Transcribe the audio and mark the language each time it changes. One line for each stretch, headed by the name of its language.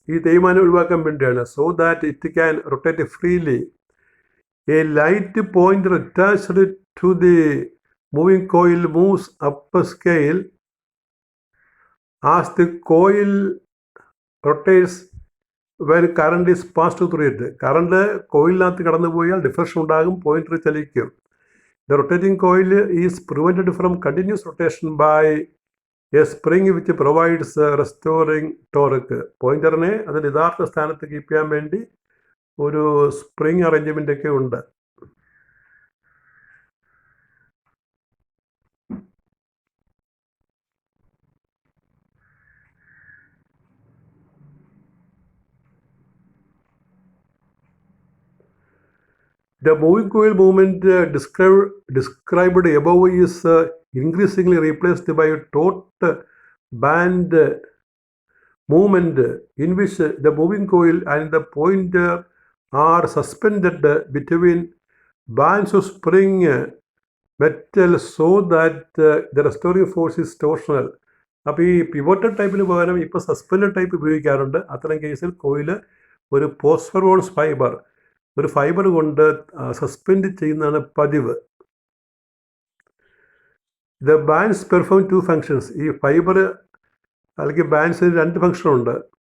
Malayalam: ഈ തേയ്മാനം ഒഴിവാക്കാൻ വേണ്ടിയാണ്.
English: So that it can rotate freely. A light pointer attached to the moving coil moves up a scale as the coil rotates when current is passed through it.
Malayalam: Current കോയിലിനകത്ത് കടന്നു പോയാൽ deflection ഉണ്ടാകും, pointer ചലിക്കും.
English: The rotating coil is prevented from continuous rotation by a spring which provides restoring torque.
Malayalam: പോയിൻ്ററിനെ അതിൻ്റെ യഥാർത്ഥ സ്ഥാനത്ത് keep ചെയ്യാൻ വേണ്ടി ഒരു spring arrangement ഒക്കെ ഉണ്ട്.
English: The moving coil movement described above is increasingly replaced by a taut band movement in which the moving coil and the pointer are suspended between bands of spring metal so that the restoring force is torsional.
Malayalam: അപ്പോൾ ഈ pivoted ടൈപ്പിന് പകരം ഇപ്പോൾ suspend type ഉപയോഗിക്കാറുണ്ട്. അത്തരം കേസിൽ coil ഒരു പോസ്ഫറോൺസ് fibre കൊണ്ട് suspend ചെയ്യുന്നതാണ് പതിവ്.
English: The bands perform two functions.
Malayalam: ഈ ഫൈബർ അല്ലെങ്കിൽ ബാൻഡ്സിന് രണ്ട് ഫങ്ഷനുണ്ട്.